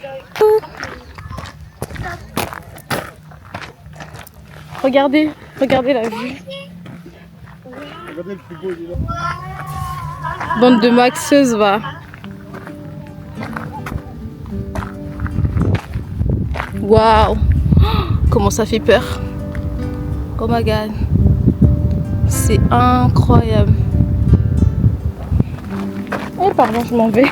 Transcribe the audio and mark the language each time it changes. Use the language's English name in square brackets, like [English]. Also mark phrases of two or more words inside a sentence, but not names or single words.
[French] Regardez la vue. Regardez le frigo, il est là. Bande de maxeuses, va. Waouh! Comment ça fait peur! [English] Oh my god! [French] C'est incroyable! Oh pardon, je m'en vais.